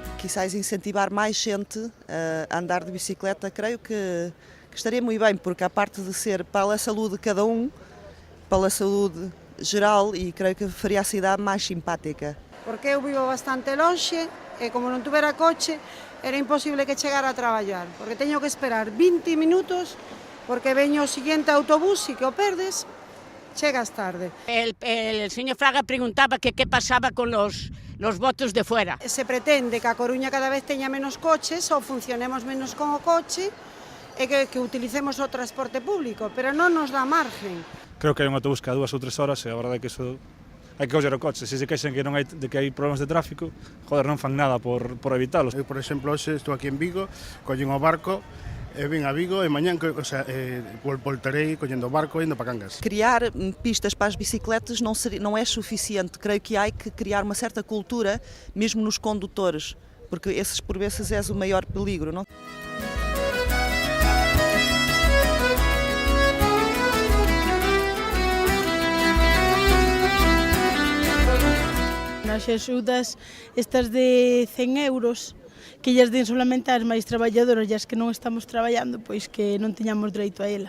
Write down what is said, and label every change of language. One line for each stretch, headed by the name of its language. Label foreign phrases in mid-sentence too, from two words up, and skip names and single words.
Portuguese: quizás incentivar mais gente a andar de bicicleta, creio que estaria muito bem, porque a parte de ser para a saúde de cada para a saúde geral, e creio que faria a cidade mais simpática.
Galician: Porque eu vivo bastante longe e como non tuvera coche era imposible que chegara a traballar, porque teño que esperar 20 minutos porque veño o siguiente autobús e que o perdes, chegas tarde.
Spanish: El señor Fraga preguntaba que qué pasaba con los votos de fuera.
Galician: Se pretende que a Coruña cada vez teña menos coches ou funcionemos menos con o coche e que utilicemos o transporte público, pero non nos dá margen. Creo que hai un autobús cada 2 ou 3 horas e a verdade é que iso hai que coller o coche. Se queixan que non hai, de que hai problemas de tráfico, joder, non fan nada por evitalos. Eu, por exemplo, hoxe estou aquí en Vigo, collín o barco, e vin a Vigo e mañán voltarei collendo o barco e indo para Cangas.
Portuguese: Criar pistas para as bicicletas não é suficiente. Creio que há que criar uma certa cultura, mesmo nos condutores, porque esses por vezes é o maior peligro, não?
Galician: As axudas estas de 100 euros que lles den solamente ás máis traballadoras e as que non estamos traballando, pois que non teñamos dereito a ela.